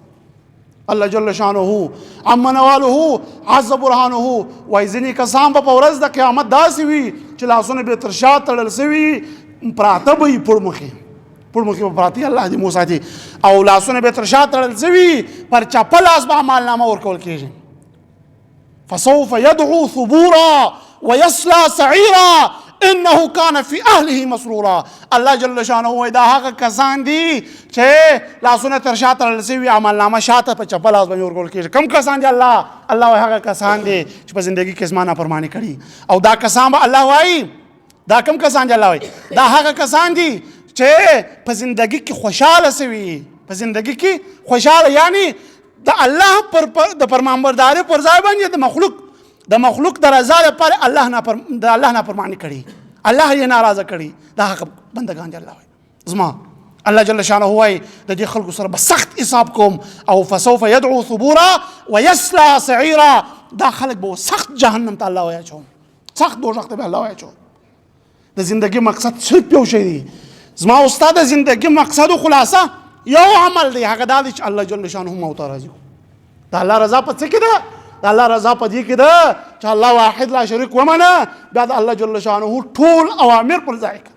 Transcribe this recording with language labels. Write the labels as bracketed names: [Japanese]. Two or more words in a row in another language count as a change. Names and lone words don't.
[Arabic] الله جل شانه عما نواله عز برهانه [Pashto] وایي ځینې کسان به په ورځ د قیامت داسې وي چې لاسونه به تر شا تړل سوي، پراته به وي پړمخې به پراته، الله دې مو ساتي، او لاسونه به تر شا تړل سوي، پر چپه لاس به عملنامه ورکول کېږي. [Arabic] فسوف يدعو ثبورا ويصلى سعيرا انه كان في اهله مسرورا. الله جل شانه [Pashto] وایي دا هغه کسان دي چې لاسونه تر شا تړل سوي، عملنامه شاته په چپه لاس باندې ورکول کېږي. کوم کسان دي؟ الله وایي هغه کسان دي چې په زندگی کې زما نافرماني کړي. او دا کسان به الله وایي دا کوم کسان دي؟ الله وایي دا هغه کسان دي چې په زندگی کې خوشحاله سوي، په زندگی کې خوشحاله، یعنی د الله د فرمانبردارۍ پر ځای باندې د مخلوق د رضا لپاره د الله نافرماني کړي، الله یې ناراضه کړي. دا هغه بندگان دي. الله وایي زما [Arabic] الله جل شانه [Pashto] وایي د دې خلکو سره به سخت حساب کوم. [Arabic] او فسوف يدعو ثبورا ويصلى سعيرا، [Pashto] دا خلک به سخت جهنم ته الله وایي اچوم، سخت دوزخ ته به الله وایي اچوم. د زندگی مقصد صرف یو شی دی. زما او ستا د زندگی مقصد و خلاصه یو عمل دی، هغه دا دی چې [Arabic] الله جل شانه [Pashto] ما او ته راضي کړو. د الله رضا په څه کې ده؟ د الله رضا په دې کې ده چې [Arabic] الله واحد لا شریک [Pashto] ومنه، بیا د [Arabic] الله جل شانه [Pashto] ټول اوامر پر ځای کړه.